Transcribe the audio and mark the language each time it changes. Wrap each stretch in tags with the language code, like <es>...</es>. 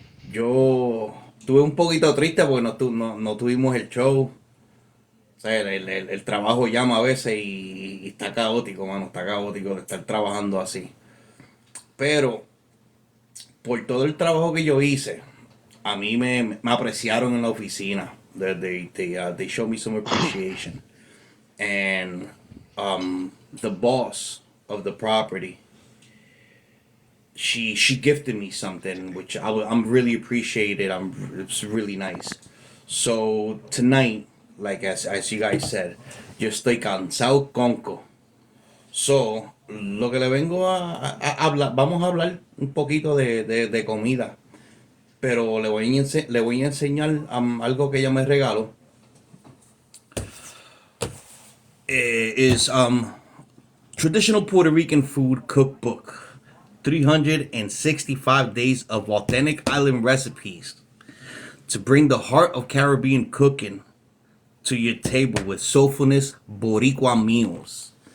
<es>Yo estuve un poquito triste porque no tuvimos el show. O sea, el trabajo llama a veces y está caótico, mano, está caótico estar trabajando así. Pero por todo el trabajo que yo hice, a mí me apreciaron en la oficina.</es> <en>They showed me some appreciation. And the boss of the property, she gifted me something which I'm really appreciated. It's really nice. So tonight, like as you guys said,</en> <es>yo estoy cansado conco. So lo que le vengo a hablar, vamos a hablar un poquito de comida, pero le voy a enseñar algo que ella me regaló.</es> <en>Is Traditional Puerto Rican Food Cookbook, 365 days of authentic island recipes to bring the heart of Caribbean cooking to your table with soulfulness Boricua meals.</en>